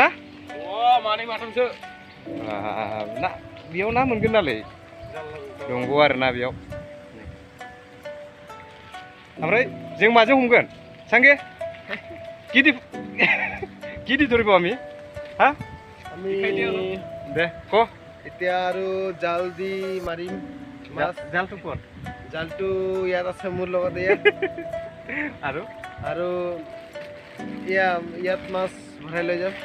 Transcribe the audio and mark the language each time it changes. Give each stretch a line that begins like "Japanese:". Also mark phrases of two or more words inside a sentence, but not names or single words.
Bodo: मानै माथामसो ना बेयाव ना मोनगोन नालाय दंग' आरो ना बेयाव ओमफ्राय जों माजों हमगोन सांगे किती
Assamese: ধৰিব আমি হা দে ক এতিয়া আৰু জাল দি মাৰিম মাছ জালটো ক'ত জালটো ইয়াত আছে মোৰ লগত ইয়াত আৰু আৰু ইয়াত মাছ ভৰাই লৈ যাম